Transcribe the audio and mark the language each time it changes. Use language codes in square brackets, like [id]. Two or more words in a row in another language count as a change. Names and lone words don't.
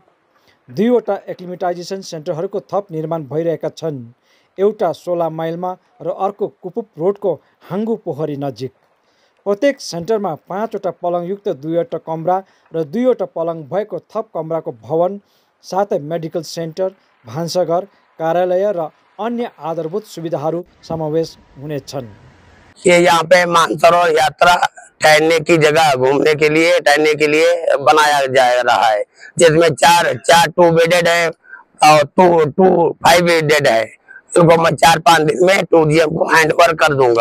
[ne] 2 वटा एक्लिमेटाइजेसन सेन्टरहरूको थप निर्माण भइरहेका छन्, एउटा 16 माइलमा र अर्को कुपुप रोडको हाङ्गु पोखरी नजिक। प्रत्येक सेन्टरमा 5 वटा पलङयुक्त 2 वटा कमरा र 2 वटा पलङ भएको थप कमराको भवन, साथै मेडिकल सेन्टर, भान्साघर, कार्यालय र अन्य आधारभूत सुविधाहरू समावेश हुनेछन्। [hi] ये यहाँ पे मानसरोवर यात्रा ठहरने की जगह, घूमने के लिए, ठहरने के लिए बनाया जा रहा है, जिसमें चार 2 बेडेड है और 2 5 बेडेड है। इनको मैं 4-5 दिन में टूरिज्म को हैंड ओवर कर दूंगा।